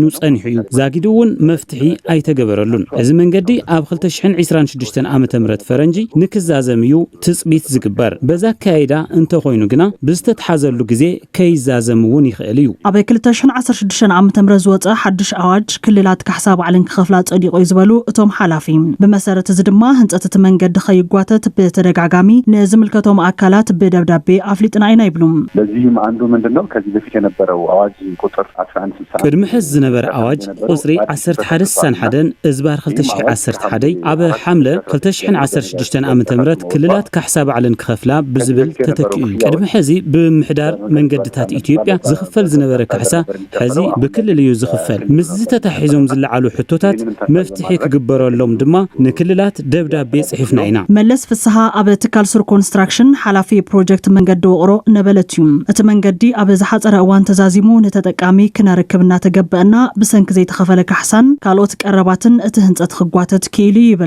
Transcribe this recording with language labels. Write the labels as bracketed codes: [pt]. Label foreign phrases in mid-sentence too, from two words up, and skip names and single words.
[ti] ጸኒሑ እዩ ዛጊዱውን መፍትሒ ኣይተገበረሉን እዚ መንገዲ ኣብ 2026 ዓመተ ምህረት ፈረንጂ ንክዛዘምዩ ትጽቢት ዝግበር በዛ ካይዳ እንተ ኮይኑ ግና ብዝተሓዘሉ ጊዜ ከይዛዘምውን ይኽእል እዩ ኣብ 2016 ዓመተ ምህረት ዝወፀ ሓድሽ ኣዋጅ ክልላት ካሕሳብ ዓለን ክኸፍላ ጸዲቆ ይዝበሉ እቶም ሓላፊ ብመሰረት እዚ ድማ ህንጸት እቲ መንገዲ ከይጓተት በተደጋጋሚ ንዝምልከቶም አካላት በደብዳቤ አፍሊጥና ኢና ይብሉም [am] ለዚህም አንዱ ምንድነው ከዚህ በፊት የነበረው አዋጅ ቁጥር 1160 [ti] ቅድመ ሕዝ ዝነበረ አዋጅ ቁጽሪ 1161 እዝባር 2011 ኣብ ሓምለ 2016 ዓመተ ምህረት ክልላት ካሕሳብ ዓለን ክኸፍላ ብዝብል ተተኪኡ ቅድመ ሕዚ ብምሕዳር መንገድታት ኢትዮጵያ ዝኽፈል ዝነበረ ካሕሳ ሕዚ ብክልል እዩ ዝኽፈል ምስ ዝተታሒዞም ዝለዓሉ ሕቶታት መፍትሒ ክግበረሎም ድማ ንክልላት ደብዳቤ ጽሒፍና ኢና መለስ ፍስሓ ኣብ ትካል ስር ኮንስትራክሽን ሓላፊ ፕሮጀክት መንገዲ ወቅሮ ነበለትዩ እቲ መንገዲ ኣብ ዝሓፀረ እዋን ተዛዚሙ ንተጠቃሚ ክነርክብና ተገበአና ብሰንኪ ዘይተኸፈለ ካሕሳን ካልኦት ቀረባትን እቲ ህንጸት ክጓተት ክኢሉ ይብል